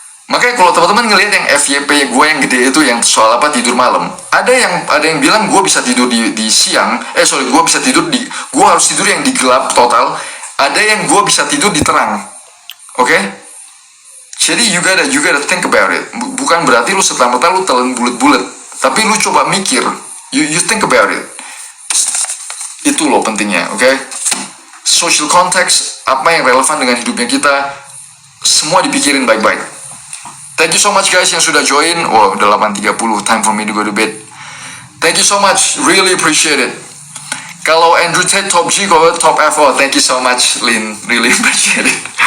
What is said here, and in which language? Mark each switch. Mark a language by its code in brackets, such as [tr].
[id] Makanya kalau teman-teman ngelihat yang FYP gue yang gede itu yang soal tidur malam, ada yang bilang gue bisa tidur di siang, gue harus tidur yang di gelap total. Ada yang gue bisa tidur di terang, oke? Jadi [en] you gotta think about it. [id] Bukan berarti lu serta-merta lu telan bulat-bulat, tapi lu coba mikir, [en] you think about it. [id] Itu loh pentingnya, oke? [en] Social context, [id] apa yang relevan dengan hidupnya kita, semua dipikirin baik-baik. [en] Thank you so much guys [id] yang sudah [en] join. Wow, [id] udah [en] 8.30, time for me to go to bed. Thank you so much, really appreciate it. [id] Kalau [en] Andrew Tate top G, [id] kalau [en] top F, oh thank you so much Lin, really appreciate it.